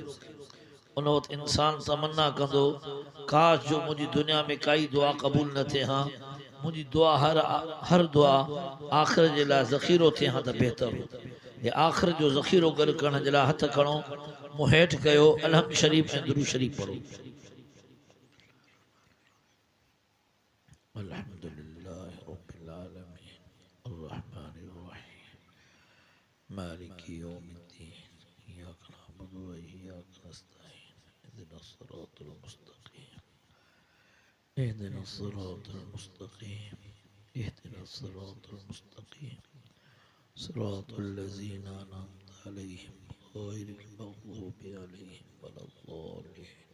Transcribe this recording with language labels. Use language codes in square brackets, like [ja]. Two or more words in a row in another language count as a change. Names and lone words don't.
[sd] उन वक़्तु इंसान तमन्ना कंदो, काश जो मुंहिंजी दुनिया में काई दुआ क़बूल न थिए हा, मुंहिंजी दुआ हर दुआ आख़िरत जे लाइ ज़ख़ीरो थिए हा त बहितर हो। ये आख़िर जो ज़ख़ीरो गॾु करण जे लाइ हथ खणो, मुंहुं हेठि कयो, अलहम्द शरीफ़ ऐं दुरूद शरीफ़ पढ़ो। [ar] الحمد لله رب العالمين الرحمن الرحيم مالك يوم الدين إياك نعبد وإياك نستعين اهدنا الصراط المستقيم اهدنا الصراط المستقيم اهدنا الصراط المستقيم صراط الذين أنعمت عليهم غير المغضوب عليهم ولا الضالين.